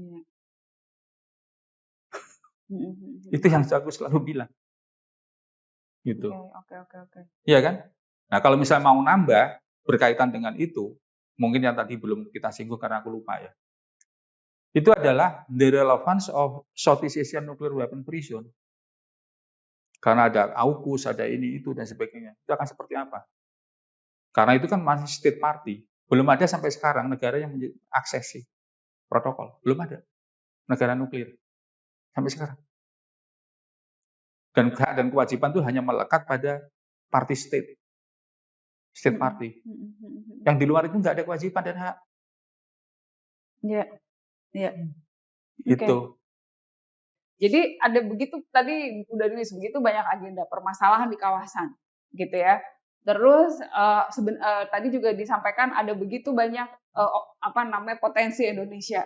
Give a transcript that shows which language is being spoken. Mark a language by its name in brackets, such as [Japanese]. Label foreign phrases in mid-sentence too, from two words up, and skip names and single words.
[Indonesian] Itu yang aku selalu bilang. Gitu. Oke. Iya kan? Nah, kalau misalnya mau nambah berkaitan dengan itu, mungkin yang tadi belum kita singgung karena aku lupa ya. Itu adalah [English] the relevance of Southeast Asian Nuclear Weapon Free Zone. [Indonesian] Karena ada AUKUS, ada ini, itu, dan sebagainya. Itu akan seperti apa? Karena itu kan masih [English] state party. [Indonesian] Belum ada sampai sekarang negara yang mengaksesi protokol. Belum ada negara nuklir. Sampai sekarang. Dan hak dan kewajiban itu hanya melekat pada [English] party state. State party. [Indonesian] Yang di luar itu nggak ada kewajiban dan hak. Iya. Itu. Jadi ada begitu, tadi udah nulis begitu banyak agenda permasalahan di kawasan, gitu ya. Terus tadi juga disampaikan ada begitu banyak potensi Indonesia.